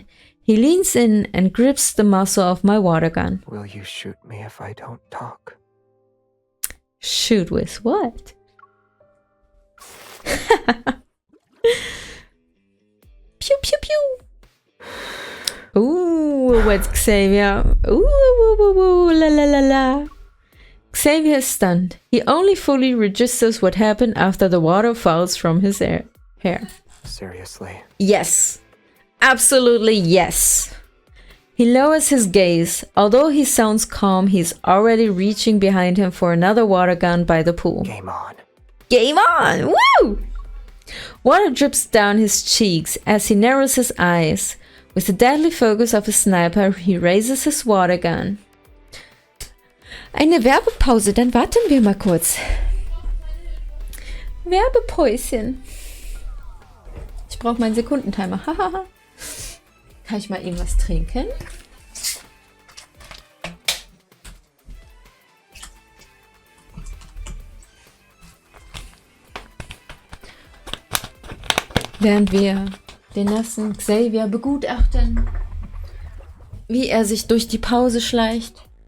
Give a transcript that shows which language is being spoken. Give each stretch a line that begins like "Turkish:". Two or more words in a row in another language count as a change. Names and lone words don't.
English: He leans in and grips the muzzle of my water gun. Will you shoot me if I don't talk? Shoot with what? Pew pew pew. Ooh, what's Xavier? Ooh, la la la la. Xavier is stunned. He only fully registers what happened after the water falls from his hair. Seriously? Yes. Absolutely yes. He lowers his gaze. Although he sounds calm, he's already reaching behind him for another water gun by the pool. Game on. Game on! Woo! Water drips down his cheeks as he narrows his eyes. With the deadly focus of a sniper, he raises his water gun.
German: Eine Werbepause, dann warten wir mal kurz. Werbepäuschen. Ich brauche meinen Sekundentimer. Hahaha. Kann ich mal eben was trinken? Während wir den nassen Xavier begutachten, wie er sich durch die Pause schleicht.